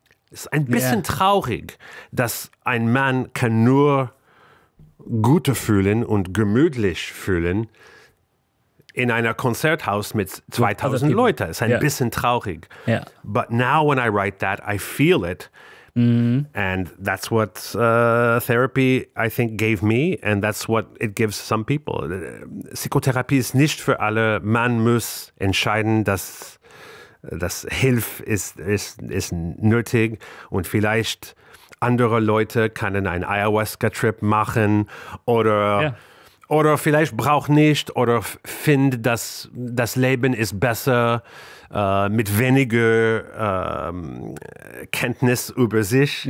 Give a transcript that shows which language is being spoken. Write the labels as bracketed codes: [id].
[de] Es ist ein bisschen traurig, dass ein Mann kann nur gute fühlen und gemütlich fühlen in einer Konzerthaus mit 2000 Leuten. Es ist ein bisschen traurig. [en] Yeah. But now when I write that, I feel it. And that's what therapy, I think, gave me. And that's what it gives some people. [de] Psychotherapie ist nicht für alle. Man muss entscheiden, dass Hilfe ist nötig. Und vielleicht andere Leute können einen Ayahuasca-Trip machen oder vielleicht braucht nicht oder findet, dass das Leben ist besser mit weniger Kenntnis über sich.